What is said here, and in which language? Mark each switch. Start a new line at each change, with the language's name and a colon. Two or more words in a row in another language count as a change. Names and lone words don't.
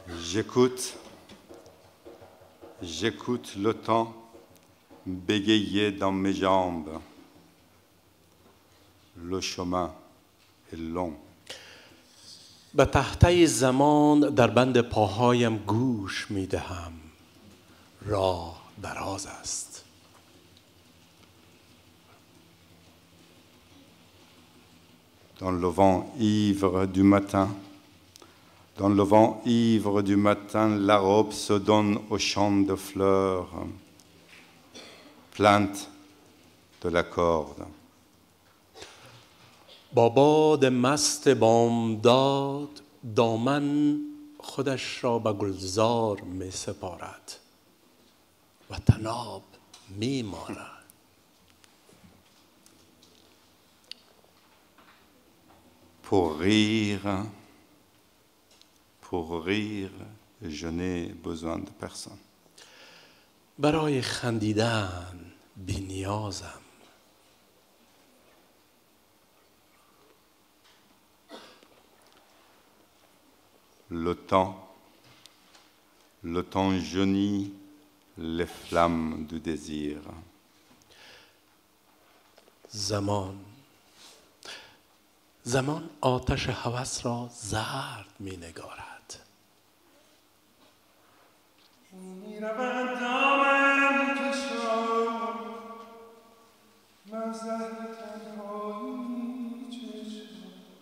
French: J'écoute le temps bégayer dans mes jambes. Le chemin est long.
Persian: به تهته زمان در بند پاهایم گوش می دهم. راه دراز است.
French: Dans le vent ivre du matin, la robe se donne au champ de fleurs, plainte de la corde.
Persian: با باد مست بامداد دامن خودش را به گلزار می سپارد و طناب می مالد.
French: Pour rire, je n'ai besoin de personne.
Persian: برای خندیدن بی‌نیازم.
French: Le temps jaunit les flammes du désir.
Persian: زمان آتش هوس را زرد می نگارد. می‌رود دامن کشان من زهر تنهایی چشم